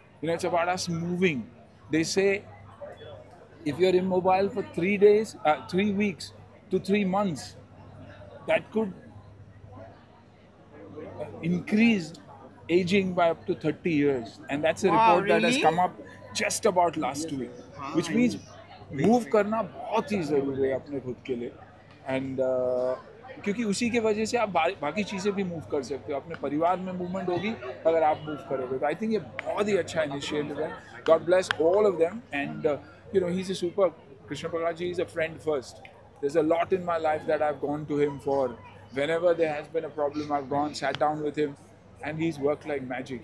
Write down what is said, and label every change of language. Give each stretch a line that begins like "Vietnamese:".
English: It's about us moving. They say if you're immobile for 3 weeks to 3 months, that could increase aging by up to 30 years, and that's a report that has come up just about last week, which means move
Hindi: करना बहुत ही ज़रूरी है अपने खुद के लिए,
English: and
Hindi: क्योंकि उसी के वजह से आप बाकी चीज़ें भी मूव कर सकते हो। अपने परिवार में मूवमेंट होगी अगर आप मूव करोगे।
English: तो I think
Hindi: ये बहुत ही अच्छा इनिशिएटिव है।
English: God bless all of them, and he is a super. Krishna Prakash ji is a friend first. There's a lot in my life that I've gone to him for. Whenever there has been a problem, I've gone, sat down with him, and he's worked like magic.